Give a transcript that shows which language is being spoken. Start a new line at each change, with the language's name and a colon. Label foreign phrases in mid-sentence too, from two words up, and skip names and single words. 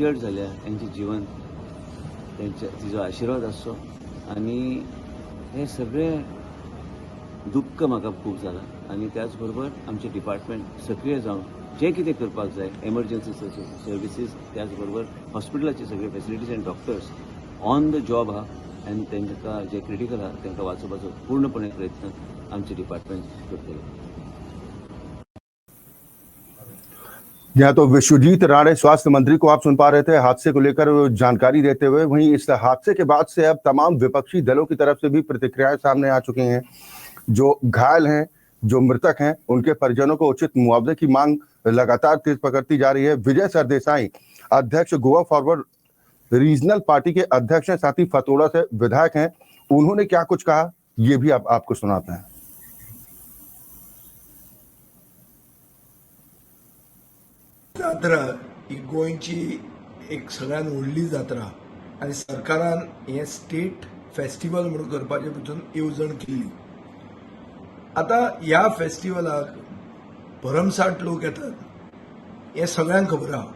Konkani: जेंकां इंजर्ड जाल्या तांचें जीवन तिचो आशिर्वाद आसचो आनी हे सगळें दुख्ख म्हाका खूब जालां आनी त्याच बरोबर आमचें डिपार्टमेंट सक्रीय जावन जें कितें करपाक जाय
English: emergency services
Konkani: त्याच बरोबर हॉस्पिटलाचे सगळे
English: facilities and doctors on the job
Konkani: आहा आनी तांकां जे क्रिटिकल आहा तांकां वाचोवपाचो पूर्णपणे प्रयत्न आमचे डिपार्टमेंट करतले.
Hindi: यहाँ तो विश्वजीत राणे स्वास्थ्य मंत्री को आप सुन पा रहे थे हादसे को लेकर जानकारी देते हुए. वहीं इस हादसे के बाद से अब तमाम विपक्षी दलों की तरफ से भी प्रतिक्रियाएं सामने आ चुकी हैं. जो घायल हैं, जो मृतक हैं, उनके परिजनों को उचित मुआवजे की मांग लगातार तेज पकड़ती जा रही है. विजय सरदेसाई अध्यक्ष गोवा फॉरवर्ड रीजनल पार्टी के अध्यक्ष हैं, साथ ही फतोड़ा से विधायक हैं. उन्होंने क्या कुछ कहा ये भी आपको सुनाते हैं.
Konkani: जात्रा ही गोंयची एक सगळ्यात व्हडली जात्रा आनी सरकारान हे
English: state festival
Konkani: म्हणून करपाचे भितून येवजण केल्ली. आता ह्या फेस्टिवलाक भरमसाट लोक येतात हे सगळ्यांक खबर आहा.